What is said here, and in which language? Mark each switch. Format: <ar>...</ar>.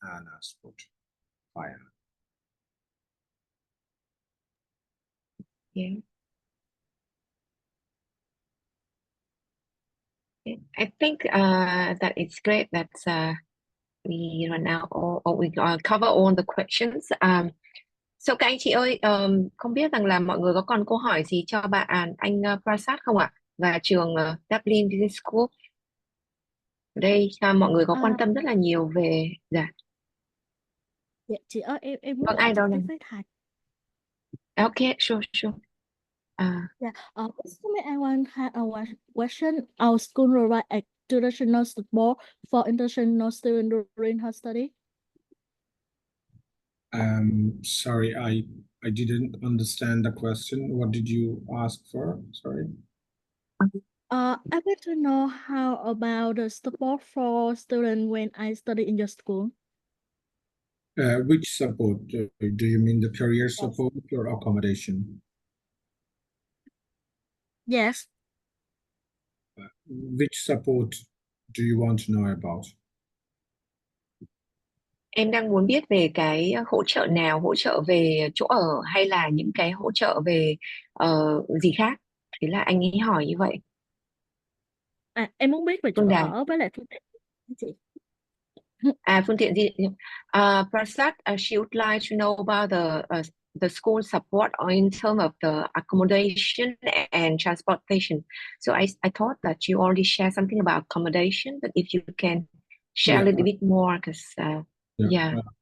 <en>Anna's put. Hi, Anna. Yeah. I think that it's great that we run out or we cover all the questions.</en> <vi>So các anh chị ơi, không biết rằng là mọi người có còn câu hỏi gì cho bạn anh Prasad không ạ? Và trường Dublin Business School. Ở đây mọi người có quan tâm rất là nhiều về Dạ chị ơi, em muốn vâng, hỏi ai đâu trực tiếp này? với thầy.</vi> <en>Okay, sure. Yeah, may I have one question? Our school provide a traditional support for international students during her study. Sorry, I didn't understand the question. What did you ask for? Sorry. I want to know how about the support for students when I study in your school. Which support? Do you mean the career support or accommodation? Yes. Which support do you want to know about?</en> <vi>Em đang muốn biết về cái hỗ trợ nào, hỗ trợ về chỗ ở hay là những cái hỗ trợ về gì khác. Thế là anh ấy hỏi như vậy. Em muốn biết về chỗ Phương Đài. ở với lại phương tiện chị. Phương tiện gì?</vi> <en>Prasad, she would like to know about the school support in terms of the accommodation and transportation. So I thought that you already shared something about accommodation, but if you can share a little bit more, because yeah.</en>